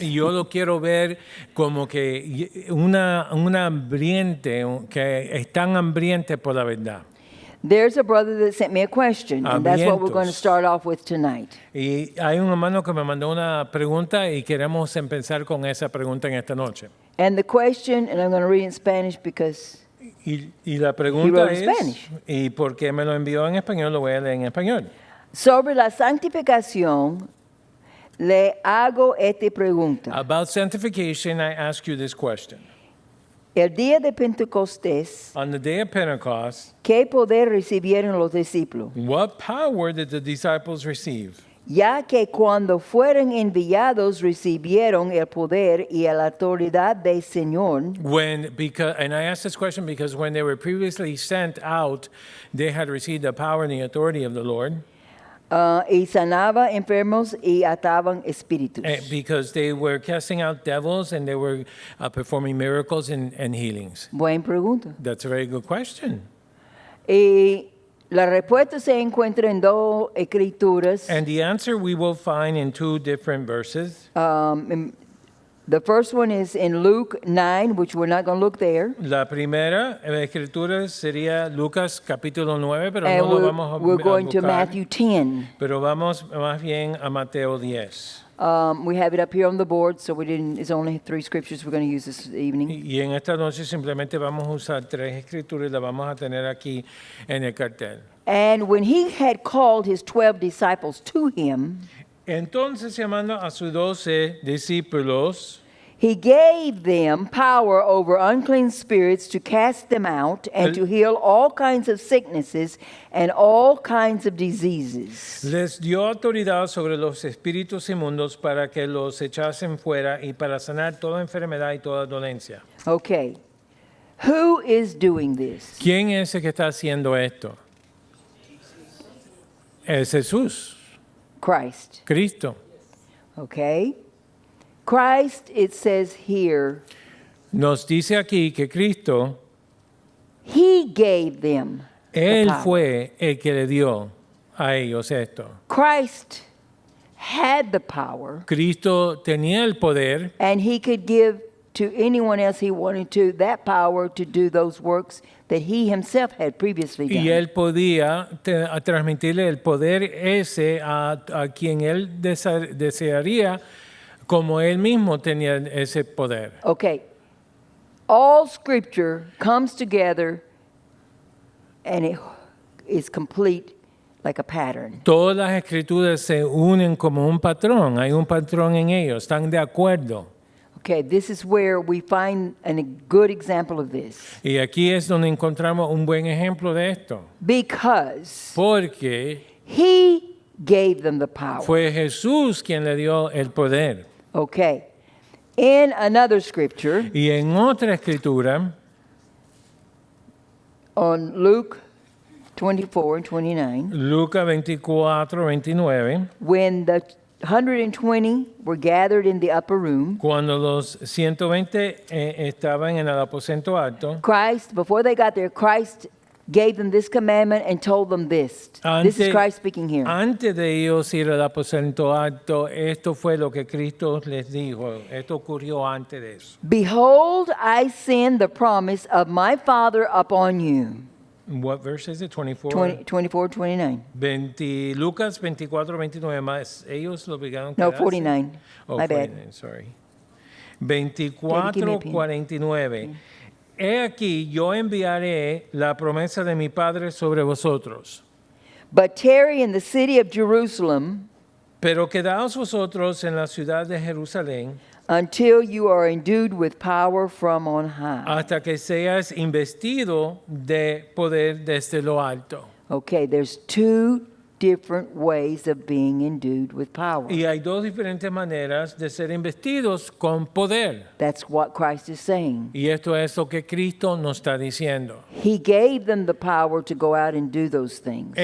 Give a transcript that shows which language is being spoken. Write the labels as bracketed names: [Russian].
[Spanish] Y yo lo quiero ver como que una hambriente, que están hambrientes por la verdad. [English] There's a brother that sent me a question, and that's what we're going to [Spanish] Hambrientos. [English] start off with tonight. [Spanish] Y hay un hermano que me mandó una pregunta y queremos empezar con esa pregunta en esta noche. [English] And the question, and I'm going to read in Spanish because [Spanish] Y la pregunta [English] wrote in [Spanish] es, [English] Spanish. [Spanish] y porque me lo envió en español, lo voy a leer en español. sobre la santificación le hago esta pregunta. [English] About sanctification, I ask you this question. [Spanish] El día de Pentecostés, [English] On the day of Pentecost, [Spanish] ¿qué poder recibieron los discípulos? [English] what power did the disciples receive? [Spanish] Ya que cuando fueron enviados recibieron el poder y la autoridad del Señor, [English] And I ask this question because when they were previously sent out, they had received the power and the authority of the Lord. [Spanish] y sanaba enfermos y ataban espíritus. [English] Because they were casting out devils and they were performing miracles and healings. [Spanish] Buena pregunta. [English] That's a very good question. [Spanish] Y la respuesta se encuentra en dos escrituras. [English] And the answer we will find in 2 different verses. The first one is in Luke 9, which we're not going to look there. [Spanish] La primera escritura sería Lucas capítulo 9, pero [English] And [Spanish] no lo vamos a [English] we're going to [Spanish] buscar. [English] Matthew 10. [Spanish] Pero vamos más bien a Mateo 10. [English] We have it up here on the board, so it's only 3 scriptures we're going to use this evening. [Spanish] Y en esta noche simplemente vamos a usar 3 escrituras y las vamos a tener aquí en el cartel. [English] And when he had called his 12 disciples to him, [Spanish] Entonces, llamando a sus 12 discípulos, [English] He gave them power over unclean spirits to cast them out and to heal all kinds of sicknesses and all kinds of diseases. [Spanish] Les dio autoridad sobre los espíritus inmundos para que los echasen fuera y para sanar toda enfermedad y toda dolencia. [English] Okay. Who is doing this? [Spanish] ¿Quién es el que está haciendo esto? Es Jesús, [English] Christ. [Spanish] Cristo. [English] Okay. Christ, it says here, [Spanish] Nos dice aquí que Cristo, [English] he gave them the [Spanish] Él [English] power. [Spanish] fue el que le dio a ellos esto. [English] Christ had the power, [Spanish] Cristo tenía el poder [English] and he could give to anyone else he wanted to that power to do those works that he himself had previously done. [Spanish] y Él podía transmitirle el poder ese a quien Él desearía, como Él mismo tenía ese poder. [English] Okay. All scripture comes together and it is complete like a pattern. [Spanish] Todas las escrituras se unen como un patrón, hay un patrón en ellos, están de acuerdo. [English] Okay, this is where we find a good example of this. [Spanish] Y aquí es donde encontramos un buen ejemplo de esto, [English] Because [Spanish] porque [English] he gave them the power. [Spanish] fue Jesús quien le dio el poder. [English] Okay. In another scripture, [Spanish] Y en otra escritura, [English] on Luke 24 and 29, [Spanish] Lucas 24, 29, [English] when the 120 were gathered in the upper room, [Spanish] cuando los 120 estaban en el aposento alto, [English] Christ, before they got there, Christ gave them this commandment and told them this. This is Christ speaking here. [Spanish] Antes de ellos ir al aposento alto, esto fue lo que Cristo les dijo. Esto ocurrió antes de eso. [English] Behold, I send the promise of my Father upon you. What verse is it? 24? 24, 29. [Spanish] Lucas 24, 29 más. Ellos lo obligaron a No, quedarse. 49. [English] Oh, My bad. 49, sorry. Give me 24, a pin. [Spanish] 49. He aquí, yo enviaré la promesa de mi Padre sobre vosotros. [English] But tarry in the city of Jerusalem [Spanish] Pero quedaos vosotros en la ciudad de Jerusalén [English] until you are endued with power from on high. [Spanish] hasta que seas investido de poder desde lo alto. [English] Okay, there's two different ways of being endued with power. [Spanish] Y hay dos diferentes maneras de ser investidos con poder. [English] That's what Christ is saying. [Spanish] Y esto es lo que Cristo nos está diciendo. [English] He gave them the power to go out and do those things.